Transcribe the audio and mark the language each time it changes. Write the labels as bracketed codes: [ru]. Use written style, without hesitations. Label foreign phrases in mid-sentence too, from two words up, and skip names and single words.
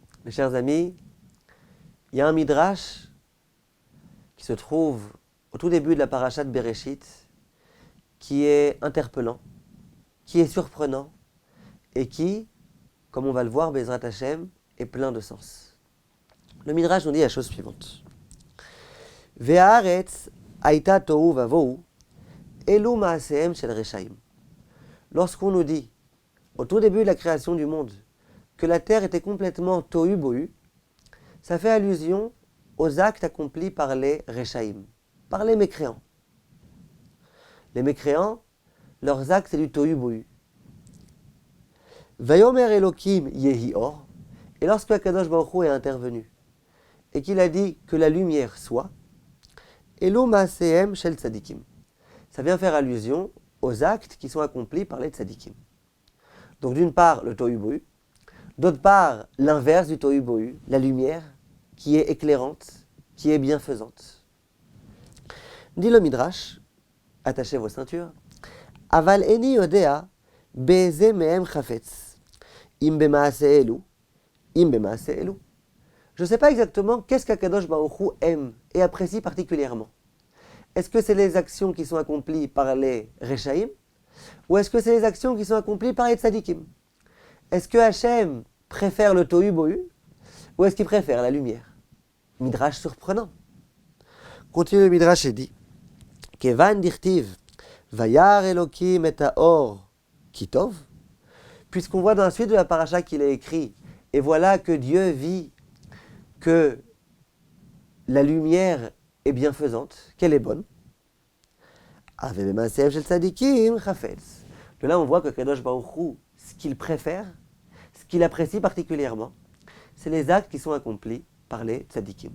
[fr] Mes chers amis, il y a un midrash qui se trouve au tout début de la paracha de Bereshit, qui est interpellant, qui est surprenant et qui, comme on va le voir, [he] בעזרת השם, [fr] est plein de sens. Le midrash nous dit la chose suivante. [he] והארץ היתה תהו ובהו אלו מעשיהם של רשעים. [fr] Lorsqu'on nous dit, au tout début de la création du monde, que la terre était complètement tohu bohu, ça fait allusion aux actes accomplis par les reshaim, par les mécréants. Les mécréants, leurs actes, c'est du tohu bohu. [he] ויאמר אלקים יהי אור, [fr] et lorsque Akadosh Baruch Hu est intervenu, et qu'il a dit que la lumière soit, [he] אלו מעשיהם של צדיקים. [fr] Ça vient faire allusion aux actes qui sont accomplis par les tzadikim. Donc d'une part, le tohu bohu, d'autre part, l'inverse du tohu bohu, la lumière qui est éclairante, qui est bienfaisante. Dit le Midrash, attachez vos ceintures, [he] אבל איני יודע באיזה מהם חפץ, אם במעשה אלו, אם במעשה אלו. [fr] Je ne sais pas exactement qu'est-ce qu'Akadosh Baruch Hu aime et apprécie particulièrement. Est-ce que c'est les actions qui sont accomplies par les Reshaim, ou est-ce que c'est les actions qui sont accomplies par les Tzadikim? Est-ce que Hachem préfère le tohu bohu, ou est-ce qu'il préfère la lumière? Midrash surprenant. Continue le Midrash et dit [he] כיון דכתיב וירא אלקים את האור כי טוב, [fr] puisqu'on voit dans la suite de la paracha qu'il a écrit, et voilà que Dieu vit que la lumière est bienfaisante, qu'elle est bonne. De là, on voit que Kadosh Baruch Hu, ce qu'il préfère, ce qu'il apprécie particulièrement, c'est les actes qui sont accomplis par les tzadikim.